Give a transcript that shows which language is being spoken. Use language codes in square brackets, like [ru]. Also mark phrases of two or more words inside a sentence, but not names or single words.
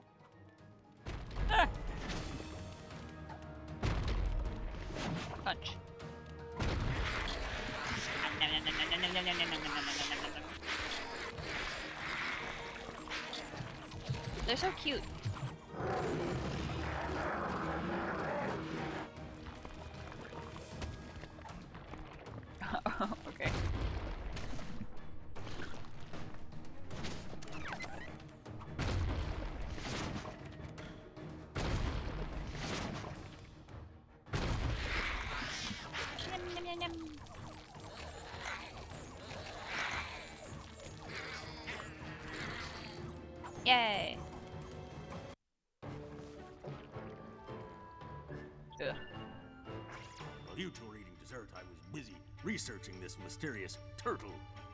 [en] Ah. Punch. Nom, nom, nom, nom, nom, nom, nom, nom, nom, nom, nom, nom, nom, nom. They're so cute. Okay. Yum, yum, yum, yum. Yay! Ugh. While you two were eating dessert, I was busy researching this mysterious turtle.